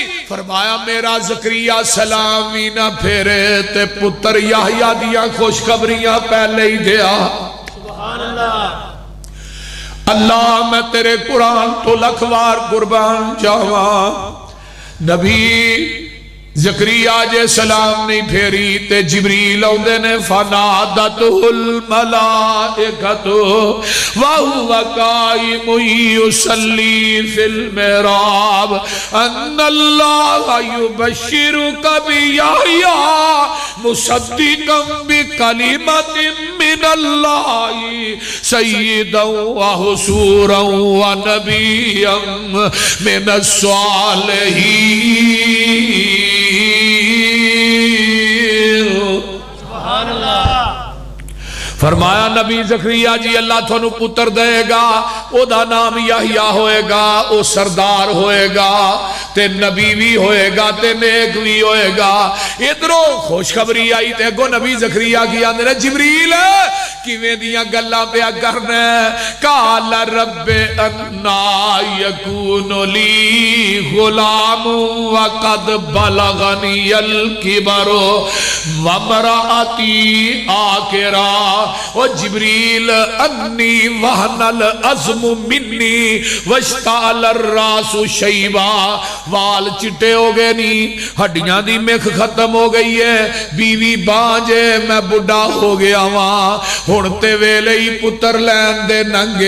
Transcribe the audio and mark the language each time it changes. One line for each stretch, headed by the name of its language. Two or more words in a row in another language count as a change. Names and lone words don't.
Punjabi: ਫ਼ਰਮਾਇਆ ਮੇਰਾ ਜ਼ਕਰੀਆ ਸਲਾਮ ਭੀ ਨਾ ਫੇਰੇ ਤੇ ਪੁੱਤਰ ਯਾਹਿਆ ਦੀਆਂ ਖ਼ੁਸ਼ਖ਼ਬਰੀਆਂ ਪਹਿਲੇ ਹੀ ਦਿੱਤੀਆਂ।
Arabic: سبحان الله.
Punjabi: ਅੱਲਾਹ ਮੈਂ ਤੇਰੇ ਕੁਰਾਨ ਤੋਂ ਲੱਖਵਾਰ ਕੁਰਬਾਨ ਜਾਵਾਂ। ਨਬੀ ਜ਼ਕਰੀਆ ਜੇ ਸਲਾਮ ਨਹੀਂ ਫੇਰੀ ਤੇ ਜਿਬਰੀਲ ਆਉਂਦੇ ਨੇ
Arabic: فنادته الملائكة وهو قائم يصلي في المحراب أن الله يبشرك بيحيى مصدقا بكلمة من الله وسيدا وحصورا ونبيا من الصالحين.
Punjabi: ਫ਼ਰਮਾਇਆ ਨਬੀ ਜ਼ਕਰੀਆ ਜੀ ਅੱਲਾਹ ਥਾਨੂੰ ਪੁੱਤਰ ਦੇਗਾ, ਓਦਾ ਨਾਮ ਯਾਹਿਆ ਹੋਏਗਾ, ਓ ਸਰਦਾਰ ਹੋਏਗਾ ਤੇ ਨਬੀ ਭੀ ਹੋਏਗਾ ਤੇ ਨੇਕ ਭੀ ਹੋਏਗਾ। ਇੱਧਰੋਂ ਖ਼ੁਸ਼ਖ਼ਬਰੀ ਆਈ ਤੇ ਅੱਗੋਂ ਨਬੀ ਜ਼ਕਰੀਆ ਕੀ ਆਂਹਦੇ ਨੇ ਜਿਬਰੀਲ ਕਿਵੇਂ ਦੀਆਂ ਗੱਲਾਂ ਪਿਆ ਕਰਨਾ?
Arabic: قال رب أنى يكون لي غلام وقد بلغني الكبر و امرأتي عاقر
Punjabi: ਓ ਜਿਬਰੀਲ
Arabic: إني وهن العظم مني واشتعل الرأس شيبا,
Punjabi: ਵਾਲ ਚਿੱਟੇ ਹੋ ਗਏ ਨੀ, ਹੱਡੀਆਂ ਦੀ ਮਿੱਖ ਖ਼ਤਮ ਹੋ ਗਈ ਹੈ, ਬੀਵੀ ਬਾਂਝੇ, ਮੈਂ ਬੁੱਢਾ ਹੋ ਗਿਆ ਵਾਂ, ਹੁਣ ਤੇ ਵੇਲੇ ਹੀ ਪੁੱਤਰ ਲੈਣ ਦੇ ਨੰਗੇ